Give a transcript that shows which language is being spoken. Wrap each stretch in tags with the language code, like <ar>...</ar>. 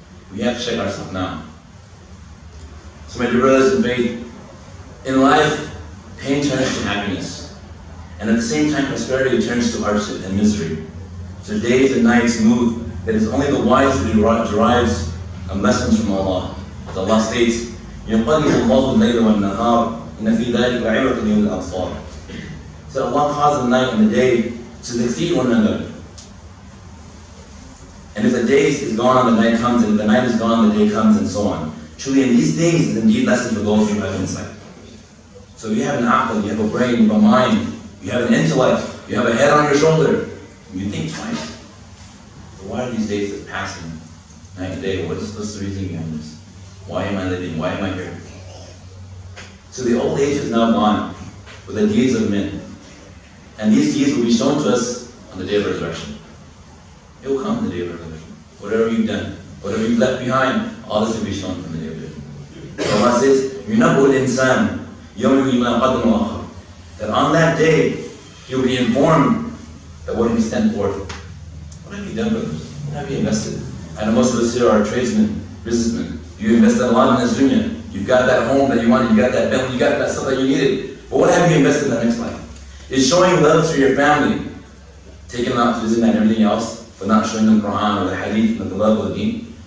<en>We have to check ourselves now. So my dear brothers in faith, in life, pain turns to happiness. And at the same time, prosperity turns to hardship and misery. So days and nights move, that is only the wise who derives lessons from Allah. As Allah states,</en> <ar>يُقَلِّبُ اللَّهُ اللَّيْلَ وَالنَّهَارِ إِنَّ فِي ذَلِكَ لَعِبْرَةً لِأُولِي الْأَبْصَارِ.</ar> <en>So Allah caused the night and the day to succeed one another. And if the day is gone, the night comes, and if the night is gone, the day comes, and so on. Truly, in these things is indeed lessons for those who have insight. So if you have an aql, you have a brain, you have a mind, you have an intellect, you have a head on your shoulder, you think twice. But why are these days just passing night and day? What's the reason behind this? Why am I living? Why am I here? So the old age is now gone with the deeds of men. And these deeds will be shown to us on the day of resurrection. It will come on the day of resurrection. Whatever you've done, whatever you've left behind, all this will be shown on the day of resurrection. So Allah says,</en> <ar>يُنَبُّ الْإِنسَانِ يَوْمِ مَا قَدَّمَ وَأَخَّرَ.</ar> <en>That on that day, he will be informed that what he sent forth. What have you done, brothers? What have you invested? I know most of us here are tradesmen, businessmen. You invested a lot in this dunya. You've got that home that you wanted, you got that Bentley, you got that stuff that you needed. But what have you invested in the next life? Is showing love to your family, taking them out to visit and everything else, but not showing them Quran or the Hadith and the love of the Deen?</en>